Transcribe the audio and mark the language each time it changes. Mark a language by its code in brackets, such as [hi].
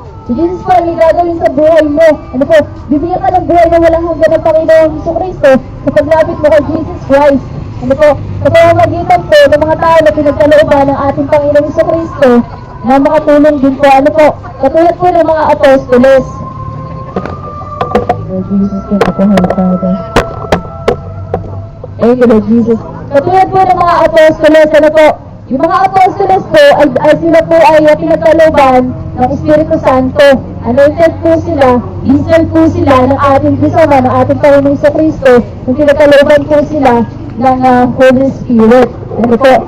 [tl] Si Jesus po ay gagawin sa buhay mo. Ano po? Bibigyan ka ng buhay na walang hanggan ng Panginoong Jesucristo sa paglapit mo kay Jesus Christ. Ano po? Sa pamamagitan po ng mga tao na pinagkalooban ng ating Panginoong Jesucristo na makatulong din po. Ano po? Katulad po ng mga apostoles. [en] Lord Jesus, thank you po, Holy Father. Thank you, Lord Jesus. [tl] Katulad po ng mga apostoles, ano po? Yung mga apostoles po, ay sila po ay pinagkalooban ng Espiritu Santo. Anointed po sila, diesel po sila ng ating Diyos Ama, ng ating Panginoong Jesucristo, yung pinagkalooban po sila ng Holy Spirit. Ano po?